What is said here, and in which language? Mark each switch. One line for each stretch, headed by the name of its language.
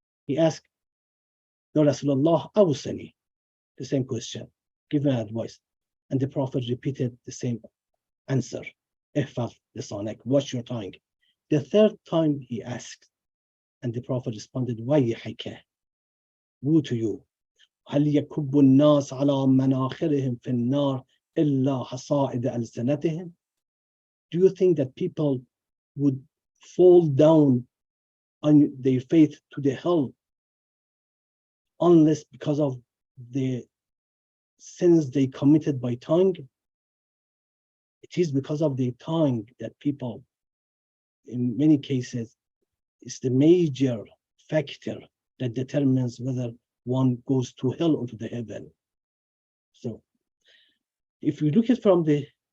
English: He asked, Ya Rasulullah, awsini, the same question, give me an advice. And the Prophet repeated the same answer,
Arabic: ihfaz lisanak,
English: watch your tongue. The third time he asked, and the Prophet responded,
Arabic: وَيْحَكَ,
English: woe to you.
Arabic: هل يكب الناس على مناخرهم في النار إلا حصائد ألسنتهم?
English: Do you think that people would fall down on their faith to the hell unless because of the sins they committed by tongue? It is because of the tongue that people, in many cases, is the major factor that determines whether one goes to hell or to the heaven. So if we look at from the